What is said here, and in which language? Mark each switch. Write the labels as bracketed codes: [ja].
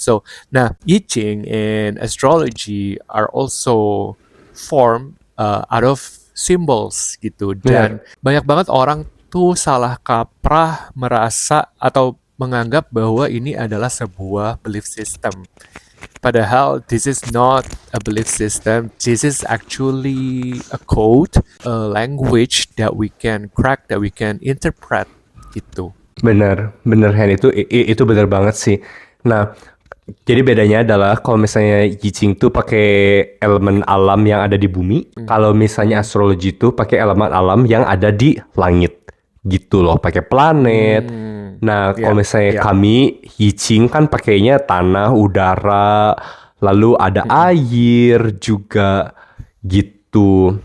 [en] So, nah, I Ching and astrology are also formed out of symbols gitu. [id] Dan banyak banget orang tuh salah kaprah merasa atau menganggap bahwa ini adalah sebuah belief system. [en] Padahal this is not a belief system. This is actually a code, a language that we can crack, that we can interpret gitu. [id] Bener Hen, itu bener banget sih. Nah, jadi bedanya adalah kalau misalnya I Ching tuh pakai elemen alam yang ada di bumi, kalau misalnya astrologi tuh pakai elemen alam yang ada di langit. Gitu loh, pakai planet. Nah, kalau misalnya kami I Ching kan pakainya tanah, udara, lalu ada air juga gitu.